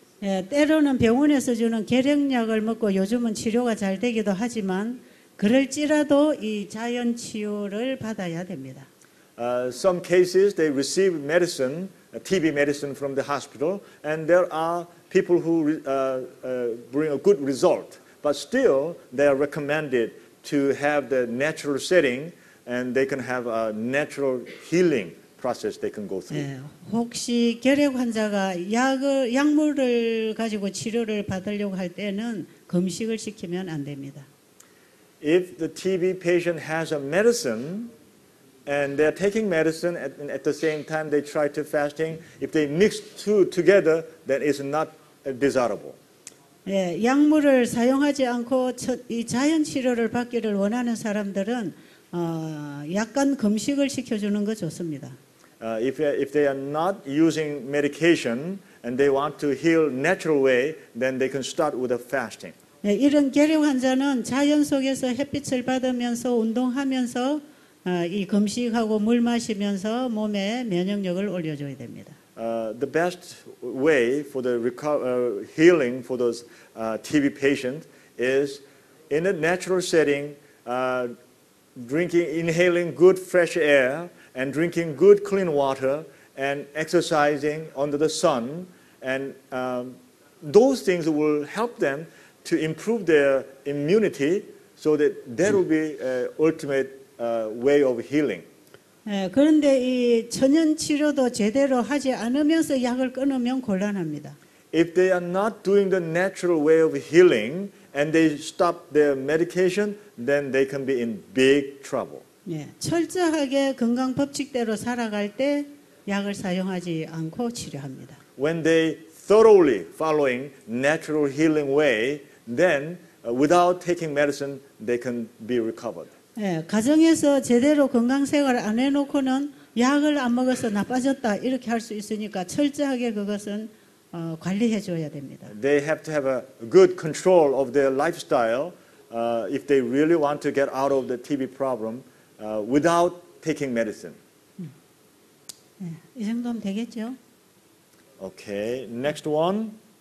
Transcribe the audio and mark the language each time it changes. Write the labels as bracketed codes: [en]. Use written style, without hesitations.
[ko] 예, 때로는 병원에서 주는 계량약을 먹고 요즘은 치료가 잘 되기도 하지만 그럴지라도 이 자연 치유를 받아야 됩니다. [en] Some cases they receive medicine, TB medicine from the hospital, and there are people who bring a good result. But still, they are recommended to have the natural setting, and they can have a natural healing process they can go through. [ko] 예, 혹시 결핵 환자가 약물을 가지고 치료를 받으려고 할 때는 금식을 시키면 안 됩니다. [en] If the TB patient has a medicine and they're taking medicine at the same time they try to fasting, if they mix two together, then it's not desirable. [ko] 예, 약물을 사용하지 않고 이 자연 치료를 받기를 원하는 사람들은 약간 금식을 시켜주는 거 좋습니다. [en] If they are not using medication and they want to heal natural way, then they can start with a fasting. [ko] 예, 이런 결핵 환자는 자연 속에서 햇빛을 받으면서 운동하면서 이 금식하고 물 마시면서 몸에 면역력을 올려줘야 됩니다. [en] The best way for the healing for those TB patients is in a natural setting, inhaling good fresh air and drinking good clean water and exercising under the sun, and those things will help them to improve their immunity so that will be ultimate way of healing. [ko] 예, 그런데 이 천연 치료도 제대로 하지 않으면서 약을 끊으면 곤란합니다. [en] If they are not doing the natural way of healing and they stop their medication, then they can be in big trouble. [ko] 예, 철저하게 건강 법칙대로 살아갈 때 약을 사용하지 않고 치료합니다. [en] When they thoroughly following natural healing way, then without taking medicine, they can be recovered. [ko] 예, 가정에서 제대로 건강 생활을 안 해놓고는 약을 안 먹어서 나빠졌다 이렇게 할 수 있으니까 철저하게 그것은 관리해 줘야 됩니다. [en] They have to have a good control of their lifestyle if they really want to get out of the TB problem without taking medicine. [ko] 예, 이 정도면 되겠죠? [en] Okay, next one.